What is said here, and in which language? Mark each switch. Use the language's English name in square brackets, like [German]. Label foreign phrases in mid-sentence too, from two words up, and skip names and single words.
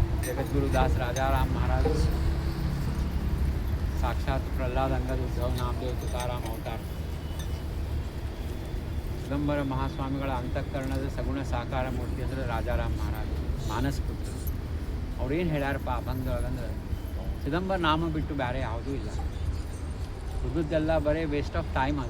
[Marathi] जगद्गुरुदास राजाराम महाराज, साक्षात प्रल्हाद अंगद उद्धव नामदेव तुकाराम अवतार, [Kannada] ಚಿದಂಬರ ಮಹಾಸ್ವಾಮಿಗಳ ಅಂತಃಕರಣದ ಸಗುಣ ಸಾಕಾರ ಮೂರ್ತಿ ಅಂದರೆ ರಾಜಾರಾಮ್ ಮಹಾರಾಜ್ ಮಾನಸ ಪುತ್ರ. ಅವ್ರೇನು ಹೇಳ್ಯಾರಪ್ಪ ಅಭಂಗದೊಳಗಂದ್ರೆ, ಚಿದಂಬರ ನಾಮ ಬಿಟ್ಟು ಬೇರೆ ಯಾವುದೂ ಇಲ್ಲ, ಉಳಿದದ್ದೆಲ್ಲ ಬರೀ [English] waste of time [Kannada] ಅದ.